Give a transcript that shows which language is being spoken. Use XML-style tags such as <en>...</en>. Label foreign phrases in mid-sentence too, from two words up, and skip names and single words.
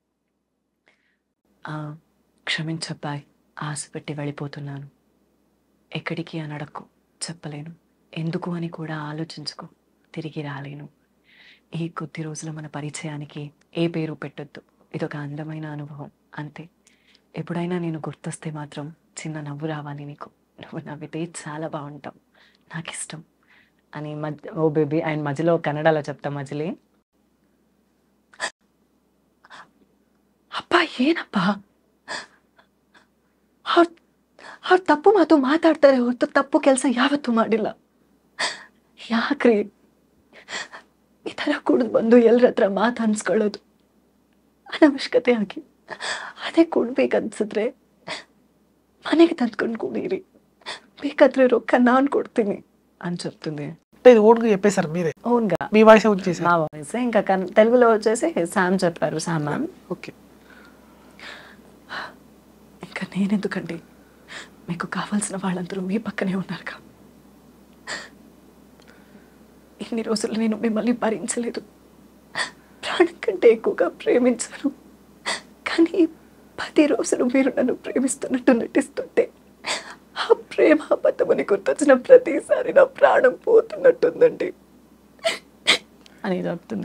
<te>క్షమించబ్బాయ్ ఆశ పెట్టి వెళ్ళిపోతున్నాను ఎక్కడికి అని అడక్కు చెప్పలేను ఎందుకు అని కూడా ఆలోచించుకో తిరిగి రాలేను ఈ కొద్ది రోజుల మన పరిచయానికి ఏ పేరు పెట్టొద్దు ఇదొక అందమైన అనుభవం అంతే ఎప్పుడైనా నేను గుర్తొస్తే మాత్రం చిన్న నవ్వు రావాలి నీకు నువ్వు నవ్వితే చాలా బాగుంటావు నాకు ఇష్టం అని ఓ బేబీ అండ్ మధ్యలో కన్నడలో చెప్తా మజిలీ</te> <kn>ಅಪ್ಪ ಏನಪ್ಪ ಅವ್ರು ತಪ್ಪು ಮಾತು ಮಾತಾಡ್ತಾರೆ ಹೊರತು ತಪ್ಪು ಕೆಲಸ ಯಾವತ್ತೂ ಮಾಡಿಲ್ಲ ಯಾಕ್ರಿ ಈ ಥರ ಕುಡಿದು ಬಂದು ಎಲ್ಲರ ಹತ್ರ ಮಾತು ಅನ್ಸ್ಕೊಳ್ಳೋದು ಅನವಶ್ಯಕತೆ ಆಗಿ ಅದೇ ಕೊಡ್ಬೇಕನ್ಸಿದ್ರೆ ಮನೆಗೆ ತಂದ್ಕೊಂಡು ಕುಡೀರಿ ಬೇಕಾದ್ರೆ ರೊಕ್ಕ ನಾನು ಕೊಡ್ತೀನಿ</kn> <te>అని చెప్తుంది. ఇది ఓన్గా చెప్పేశారు మీరే? ఓన్గా మీ వాయిస్ వచ్చేసి మా వాయిస్ ఇంకా తెలుగులో వచ్చేసి శామ్ చెప్పారు శామ్ మ్యామ్. ఓకే. ఇంకా నేనెందుకండి మీకు కావాల్సిన వాళ్ళందరూ మీ పక్కనే ఉన్నారుగా ఇన్ని రోజులు నేను మిమ్మల్ని భరించలేదు ప్రాణం కంటే ఎక్కువగా ప్రేమించాను కానీ 10 రోజులు మీరు నన్ను ప్రేమిస్తున్నట్టు నటిస్తుంటే ఆ ప్రేమ అబద్ధమని గుర్తొచ్చిన ప్రతిసారి నా ప్రాణం పోతున్నట్టుందండి అని చెప్తుంది.</te>